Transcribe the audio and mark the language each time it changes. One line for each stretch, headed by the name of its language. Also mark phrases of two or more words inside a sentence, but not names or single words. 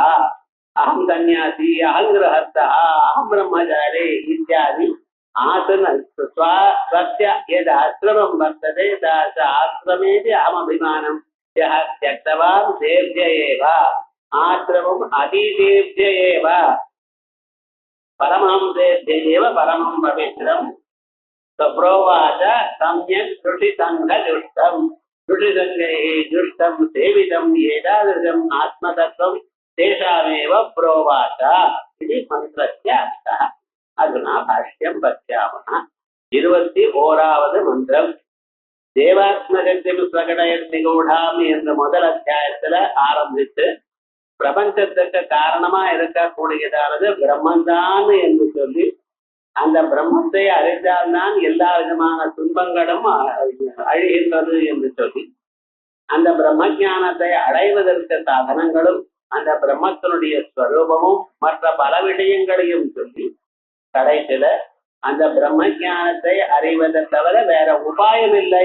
Sanskrit: अहं सन्यासी, अहं गृहस्थः, अहं ब्रह्मचारी इत्यादि आसन स्वस्य यद् आश्रमं वर्तते तादृश आश्रमेपि अहमभिमानं यः त्यक्तवान् तेभ्य एव आश्रमम् अतीतेभ्य एव परमहंसेभ्य एव परमं पवित्रं प्रोवाच सम्यक् ऋषिसङ्घजुष्टम्। ऋषिसङ्घैः जुष्टं सेवितम् एतादृशम् आत्मतत्त्वं तेषामेव प्रोवाच इति मन्त्रस्य अर्थः। अधुना भाष्यं पश्यामः। 21வது மந்திரம். देवात्मशक्तिं स्वगुणैः निगूढाम्
Tamil: என்ற முதல் அத்தியாயத்துல ஆரம்பித்து பிரபஞ்சத்துக்கு காரணமா இருக்கக்கூடியதானது பிரம்மந்தான் என்று சொல்லி அந்த பிரம்மத்தை அறிந்தால்தான் எல்லா விதமான துன்பங்களும் அழிகின்றது என்று சொல்லி அந்த பிரம்ம ஞானத்தை அடைவதற்கு சாதனங்களும் அந்த பிரம்மத்தினுடைய ஸ்வரூபமும் மற்ற பல விஷயங்களையும் சொல்லி கடைசியில அந்த பிரம்ம ஞானத்தை அறிவதை தவிர வேற உபாயம் இல்லை.